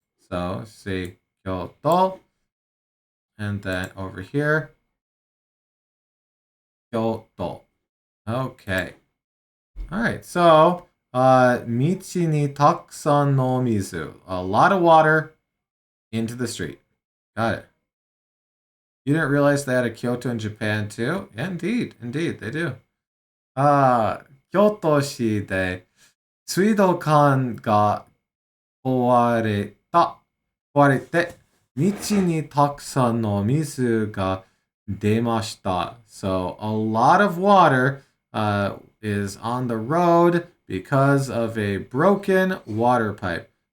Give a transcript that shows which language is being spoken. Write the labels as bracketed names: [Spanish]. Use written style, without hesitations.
[English] So say Kyoto, and then over here, Kyoto. Okay. All right. [Japanese] So, michi ni takusan no mizu. [English] A lot of water into the street. Got it. You didn't realize they had a Kyoto in Japan too? Yeah, indeed, they do. [Japanese] 京都市で水道管が壊れて、道にたくさんの水が出ました。 [English] So, a lot of water is on the road because of a broken water pipe.